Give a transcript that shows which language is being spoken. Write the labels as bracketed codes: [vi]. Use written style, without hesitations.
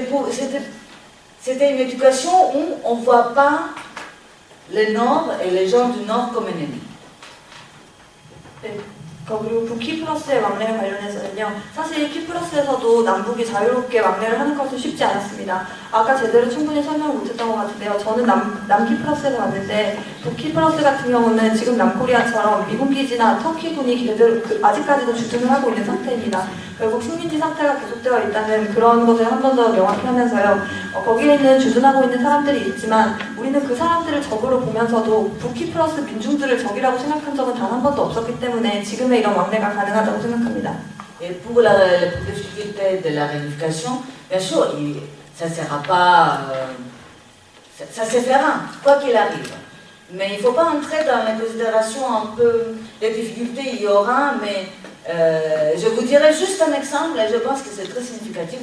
[fr] C'était une éducation où on ne voit pas le Nord et les gens du Nord comme ennemis. [ko] 그리고 북키프러스의 왕래에 관련해서는요, 사실 키프러스에서도 남북이 자유롭게 왕래를 하는 것은 쉽지 않았습니다. 아까 제대로 충분히 설명을 못했던 것 같은데요. 저는 남키프러스에서 왔는데 북키프러스 같은 경우는 지금 남코리아처럼 미군 기지나 터키군이 아직까지도 주둔을 하고 있는 상태입니다. 결국 식민지 상태가 계속되어 있다는 그런 것을 한 번 더 명확히 하면서요. 거기에 있는 주둔하고 있는 사람들이 있지만 우리는 그 사람들을 적으로 보면서도 북키프러스 민중들을 적이라고 생각한 적은 단 한 번도 없었기 때문에 지금의 이런 왕래가 가능하다고 생각합니다. [fr] Et pour la difficulté de la réunification, bien sûr, ça ne sera pas. Ça se fera, quoi qu'il arrive. Mais il ne faut pas entrer dans les considérations un peu. Les difficultés, il y aura, mais je vous dirai juste un exemple, et je pense que c'est très significatif.